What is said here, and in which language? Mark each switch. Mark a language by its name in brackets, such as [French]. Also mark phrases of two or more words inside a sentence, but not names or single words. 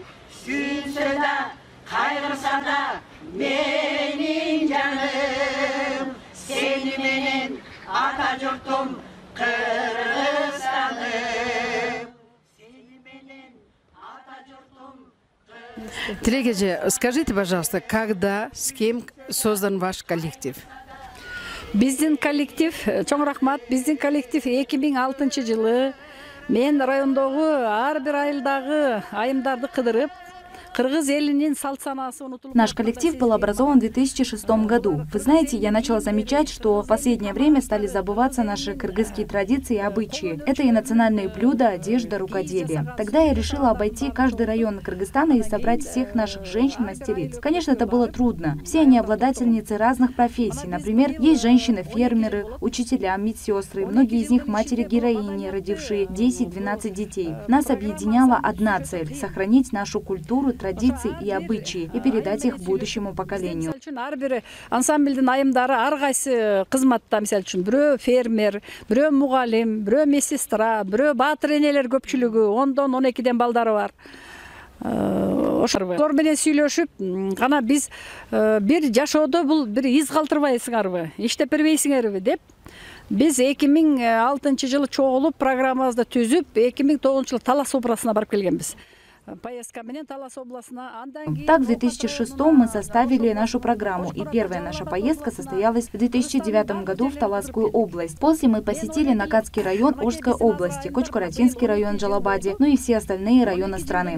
[Kyrgyz] Сүйүнсө да, кайгырса да менин жаным, ата жұртым Кыргызстаным. Телегеже, [Russian] скажите, пожалуйста, когда, с кем создан ваш коллектив? [Kyrgyz] Биздин коллектив, чоң рахмат, биздин коллектив 2006 жылы мен райондогу ар бир айылдагы айымдарды кыдырып, кыргыз элинин салт санаасы унутулуп. [Russian] Наш коллектив был образован в 2006 году. Вы знаете, я начала замечать, что в последнее время стали забываться наши кыргызские традиции и обычаи. Это и национальные блюда, одежда, рукоделие. Тогда я решила обойти каждый район Кыргызстана и собрать всех наших женщин-мастериц. Конечно, это было трудно. Все они обладательницы разных профессий. Например, есть женщины-фермеры, учителя, медсестры. Многие из них матери-героини, родившие 10-12 детей. Нас объединяла одна цель – сохранить нашу культуру, традиции и обычаи и передать их будущему поколению. [Kyrgyz] Ансамбльдин айымдары ар кайсы кызматта, мисалы үчүн бирөө фермер, бирөө мугалим, бирөө медсестра, бирөө баатыр энелер көпчүлүгү 10-12 балдары бар. Ошор менен сүйлөшүп, гана биз бир жашоодо бул бир из калтырбайсыңарбы, иштеп бербейсиңерби деп биз 2006 жылы чогулуп программабызды түзүп, 2009 жылы Талас областына барып келгенбиз. [Russian] Так, в 2006 мы составили нашу программу, и первая наша поездка состоялась в 2009 году в Таласскую область. После мы посетили Накатский район Ожской области, Кочкаратинский район Джалабади, ну и все остальные районы страны.